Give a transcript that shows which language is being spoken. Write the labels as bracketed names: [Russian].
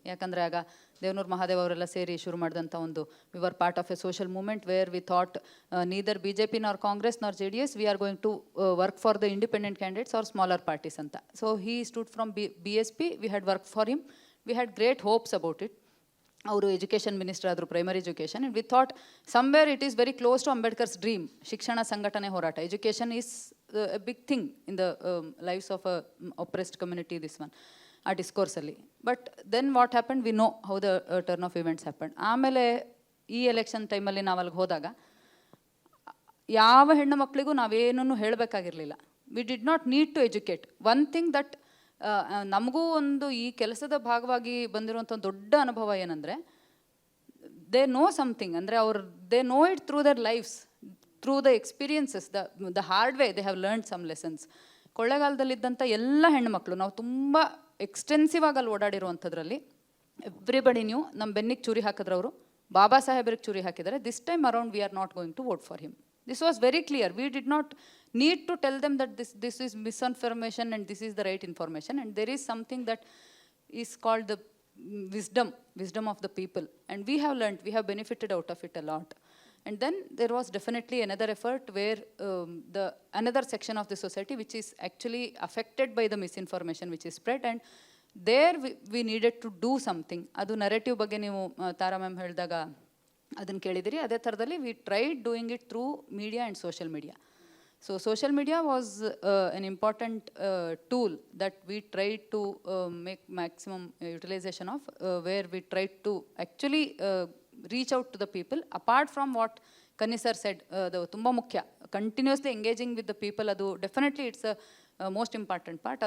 [Kannada] ಯಾಕಂದರೆ ಆಗ ದೇವನೂರು ಮಹಾದೇವ್ ಅವರೆಲ್ಲ ಸೇರಿ ಶುರು ಮಾಡಿದಂಥ ಒಂದು [English] We were part of a social movement where we thought neither BJP nor Congress nor JDS we are going to work for the independent candidates or smaller parties ಅಂತ. So he stood from BSP, we had work for him, we had great hopes about it. [Kannada] ಅವರು education minister ಆದರು, [English] primary education, and we thought somewhere it is very close to Ambedkar's dream, [Kannada] ಶಿಕ್ಷಣ ಸಂಘಟನೆ ಹೋರಾಟ. [English] education is a big thing in the lives of a oppressed community, this one, [Kannada] ಆ ಡಿಸ್ಕೋರ್ಸಲ್ಲಿ. [English] But then what happened, we know how the turn of events happened. [Kannada] ಆಮೇಲೆ ಈ election ಟೈಮಲ್ಲಿ ನಾವು ಅಲ್ಲಿಗೆ ಹೋದಾಗ ಯಾವ ಹೆಣ್ಣು ಮಕ್ಕಳಿಗೂ ನಾವೇನೂ ಹೇಳಬೇಕಾಗಿರಲಿಲ್ಲ. [English] We did not need to educate. One thing that [Kannada] ನಮಗೂ ಒಂದು ಈ ಕೆಲಸದ ಭಾಗವಾಗಿ ಬಂದಿರುವಂಥ ಒಂದು ದೊಡ್ಡ ಅನುಭವ ಏನಂದರೆ, [English] They know something, ಅಂದರೆ they know it through their lifes, through the experiences, the hard way they have learned some lessons. [Kannada] ಕೊಳ್ಳೇಗಾಲದಲ್ಲಿದ್ದಂಥ ಎಲ್ಲ ಹೆಣ್ಣುಮಕ್ಕಳು, ನಾವು ತುಂಬ ಎಕ್ಸ್ಟೆನ್ಸಿವ್ ಆಗಿ ಅಲ್ಲಿ ಓಡಾಡಿರುವಂಥದ್ರಲ್ಲಿ [English] everybody knew [Kannada] ನಮ್ಮ ಬೆನ್ನಿಗೆ ಚೂರಿ ಹಾಕಿದ್ರವರು, ಬಾಬಾ ಸಾಹೇಬ್ರಿಗೆ ಚೂರಿ ಹಾಕಿದ್ದಾರೆ. [English] This time around we are not going to vote for him. This was very clear. We did not need to tell them that this is misinformation and this is the right information. And there is something that is called the wisdom of the people. And we have learned, we have benefited out of it a lot. And then there was definitely another effort where another section of the society which is actually affected by the misinformation which is spread. And there we needed to do something. [Kannada] Adu narrative ಬಗ್ಗೆ ನೀವು ತಾರಾ ma'am ಹೇಳಿದಾಗ ಅದನ್ನು ಕೇಳಿದಿರಿ. ಅದೇ ಥರದಲ್ಲಿ [English] We tried doing it through media and social media. So social media was an important tool that we tried to make maximum utilization of, where we tried to actually reach out to the people. Apart from what Kanni sir said, [Kannada] ತುಂಬ ಮುಖ್ಯ, [English] Continuously engaging with the people, ಅದು definitely it's a most important part.